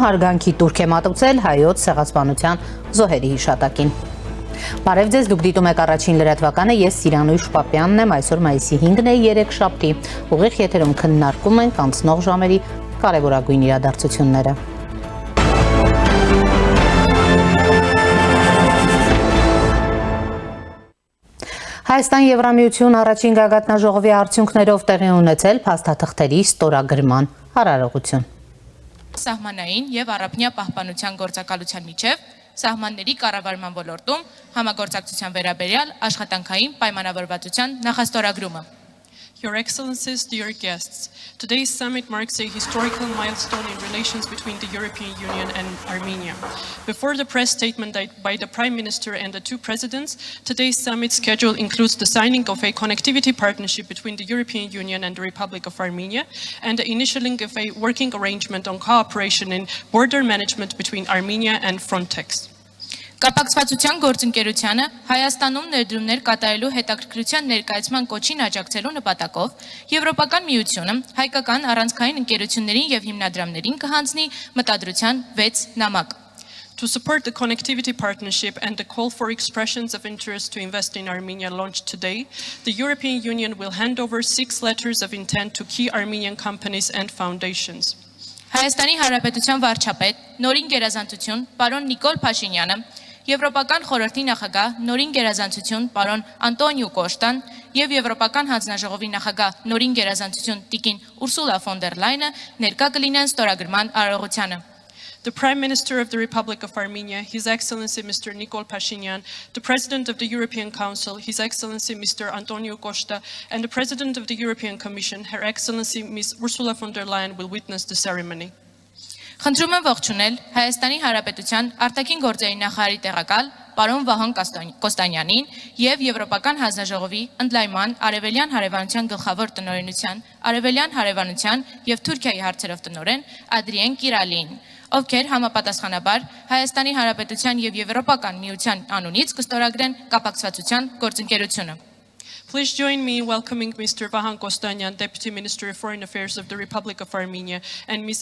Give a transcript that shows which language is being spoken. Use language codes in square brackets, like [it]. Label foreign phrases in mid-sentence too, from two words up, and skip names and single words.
[hy] հարգանքի տուրք է մատուցել հայոց ցեղասպանության զոհերի հիշատակին։ Բարև ձեզ, դուք դիտում եք առաջին լրատվականը, ես Սիրանույշ Պապյանն եմ, այսօր մայիսի 5-ն է, երեքշաբթի, ուղիղ եթերում քննարկում ենք անցնող ժամերի կարևորագույն իրադարձությունները։ Հայաստան Եվրամիություն առաջին գագաթնաժողովի արդյունքներով տեղի ունեցել փաստաթղթերի ստորագրման արարողություն։ Սահմանային և առափնյա պահպանության գործակալության միջև սահմանների կառավարման ոլորտում համագործակցության վերաբերյալ աշխատանքային պայմանավորվածության նախաստորագրումը։ [en] Your Excellencies, dear guests, today's summit marks a historical milestone in relations between the European Union and Armenia. Before the press statement by the Prime Minister and the two presidents, today's summit schedule includes the signing of a connectivity partnership between the European Union and the Republic of Armenia and the initialing of a working arrangement on cooperation in border management between Armenia and Frontex. [hy] Կապակցվածության գործընկերությանը Հայաստանում ներդրումներ կատարելու հետաքրքրության ներկայացման կոչին աջակցելու նպատակով Եվրոպական միությունը հայկական առանցքային ընկերություններին եւ հիմնադրամներին կհանձնի մտադրության 6 նամակ։ [en] To support the connectivity partnership and the call for expressions of interest to invest in Armenia launched today, the European Union will hand over 6 letters of intent to key Armenian companies and foundations. [hy] Հայաստանի Հանրապետության վարչապետ նորին գերազանցություն պարոն Նիկոլ Փաշինյանը Եվրոպական խորհրդի նախագահ նորին գերազանցություն պարոն Անտոնիո Կոշտան եւ Եվրոպական հանձնաժողովի նախագահ նորին գերազանցություն տիկին Ուրսուլա ֆոն դեր Լայենը ներկա կլինեն ստորագրման արարողությանը։ [en] The Prime Minister of the Republic of Armenia, His Excellency Mr. Nikol Pashinyan, the President of the European Council, His Excellency Mr. Antonio Costa, and the President of the European Commission, Her Excellency Ms. Ursula von der Leyen will witness the ceremony. [hy] Խնդրում եմ ողջունել Հայաստանի Հանրապետության արտաքին գործերի նախարարի տեղակալ պարոն Վահան Կոստանյանին եւ Եվրոպական հանձնաժողովի ընդլայնման արևելյան հարևանության գլխավոր տնօրենության, արևելյան հարևանության եւ Թուրքիայի հարցերով տնօրեն Ադրիեն Կիրալին, ովքեր համապատասխանաբար Հայաստանի Հանրապետության եւ Եվրոպական միության անունից կստորագրեն կապակցվածության գործընկերությունը։ [en] Please join me in welcoming Mr. Vahan Kostanyan, Deputy Minister of Foreign Affairs of the Republic of Armenia, and Ms.